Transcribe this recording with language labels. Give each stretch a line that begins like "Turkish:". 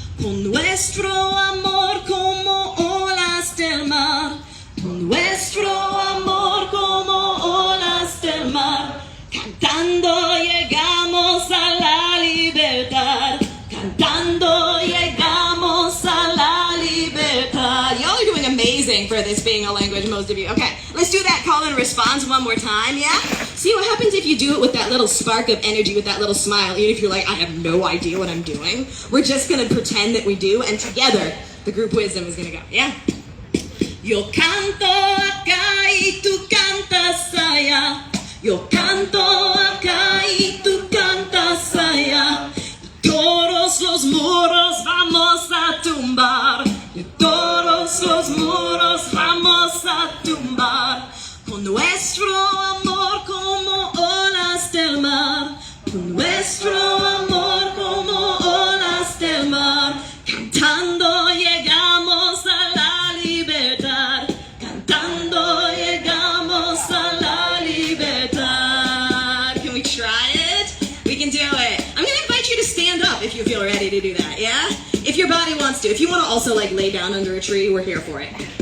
Spanish: Con nuestro amor como olas del mar. Con nuestro amor como olas del mar. Cantando llegamos a la libertad. Cantando llegamos a la libertad.
English: Y'all are doing amazing for this being a language, most of you. Okay, let's do that call and response one more time, yeah? See what happens if you do it with that little spark of energy, with that little smile, even if you're like, I have no idea what I'm doing. We're just gonna pretend that we do, and together, the group wisdom is gonna go, yeah?
Spanish: Yo canto acá y tú cantas allá. Yo canto acá y tú cantas allá. Todos los muros vamos a tumbar. Y todos los muros vamos a tumbar. Con nuestro amor como olas del mar. Con nuestro amor como olas del mar. Cantando llegamos a la libertad. Cantando llegamos a la libertad.
English: Can we try it? We can do it. I'm gonna invite you to stand up if you feel ready to do that, yeah? If your body wants to. If you want to also like lay down under a tree, we're here for it.